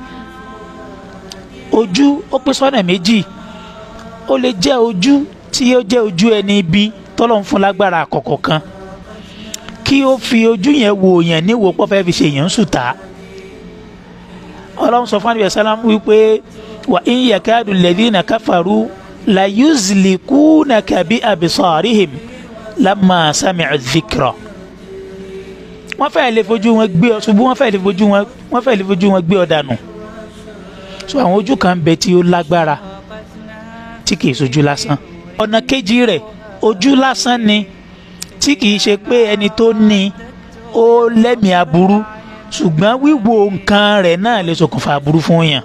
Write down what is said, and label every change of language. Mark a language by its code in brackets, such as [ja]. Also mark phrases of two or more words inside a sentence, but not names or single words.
[yo] ojú ó pín sọ́nà méjì ó lè jẹ́ ojú tí ó jẹ́ ojú ẹni ibi tọ́lọ́run fún lágbára àkọ́kọ́ kan kí ó fi ojú yẹn wò yẹn níwò pọ́ fẹ́ fi ṣe èèyàn sùtá. Ọlọ́run sọ fún àdìbẹ̀ sálám wípé [ar] وإن يكاد الذين كفروا ليزلقونك بأبصارهم لما سمعوا الذكر. [yo] wọ́n fẹ́ lè fojú wọn gbé ọ ṣubú wọ́n fẹ́ lè fojú wọn gbé ọ dànù. so àwọn ojú kan bẹ tí ó lágbára tí kìí ṣojú lásán. ọ̀nà kejì rẹ̀ ojú lásán ni tí kìí ṣe pé ẹni tó ní ó lẹ́mìí aburú ṣùgbọ́n wíwo nǹkan rẹ̀ náà lè ṣokùnfà aburú fún yàn.